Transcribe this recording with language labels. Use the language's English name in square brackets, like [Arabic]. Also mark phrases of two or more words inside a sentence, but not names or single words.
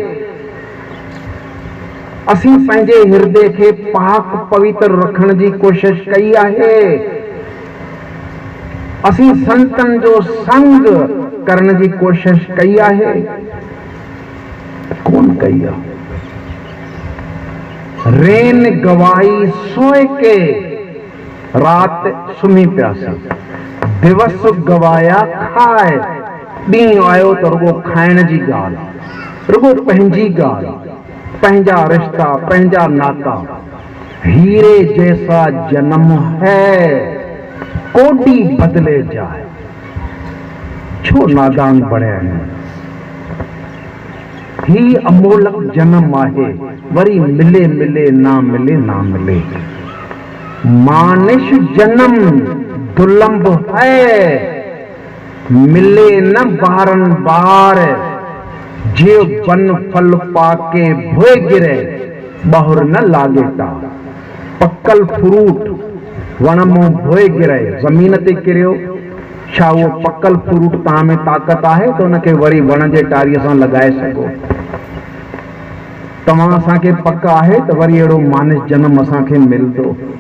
[Sindhi] असीं पंहिंजे हिरदे खे पाक पवित्र रखण जी कोशिश कई आहे, असीं संतन जो संग करण जी कोशिश कई आहे, कोन कई आहे। [Hindi] रेन गवाई सोए के [Sindhi] रात सुम्ही पियासीं, [Hindi] दिवस गवाया खाए, [Sindhi] ॾींहुं आयो त रुगो खाइण जी ॻाल्हि, रुगो पंहिंजी ॻाल्हि, पंहिंजा रिश्ता, पंहिंजा नाता। [Hindi] हीरे जैसा जन्म है कोडी बदले जाए, [Sindhi] छो नादान बणिया आहिनि। ही अमोलक जन्म आहे, वरी मिले मिले ना मिले ना मिले। [Hindi] मानिश जन्म दुर्लभ है, मिले न बारंबार। जे वन फल पाके भोए गिरे, बहुर न लागेटा। [Sindhi] पक्कल फ्रूट वण मों भोए गिरे, ज़मीन ते किरियो, छा उहो पक्कल फ्रूट तव्हां में ताक़त आहे त उनखे वरी वण जे टारीअ सां लॻाए सघो? तव्हां असांखे पक आहे त वरी अहिड़ो मानिस जनम असांखे मिलंदो।